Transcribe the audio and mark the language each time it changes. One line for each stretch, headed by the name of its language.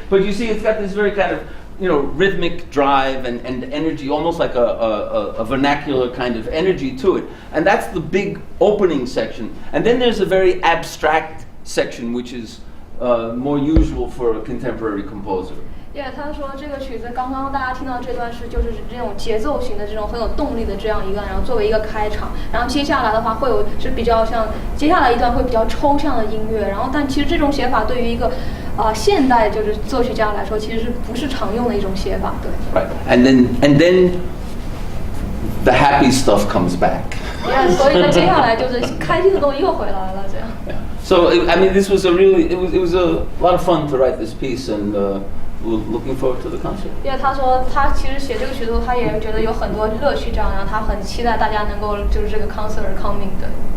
English: But you see, it's got this very kind of rhythmic drive and energy, almost like a vernacular kind of energy to it. And that's the big opening section. And then there's a very abstract section, which is more usual for a contemporary composer.
Chinese: 他说这个曲子刚刚大家听到这段就是这种节奏型的这种很有动力的这样一个，然后作为一个开场，然后接下来的话会有是比较像接下来一段会比较抽象的音乐，然后但其实这种写法对于一个现代就是作曲家来说，其实是不是常用的一种写法，对。
English: Right, and then the happy stuff comes back.
Chinese: 所以呢，接下来就是开心的东西又回来了，这样。
English: So I mean, this was it was a lot of fun to write this piece and. We're looking forward to the concert.
Chinese: 因为他说他其实写这个曲子，他也觉得有很多乐趣，这样，然后他很期待大家能够就是这个
English: concert coming
Chinese: 的。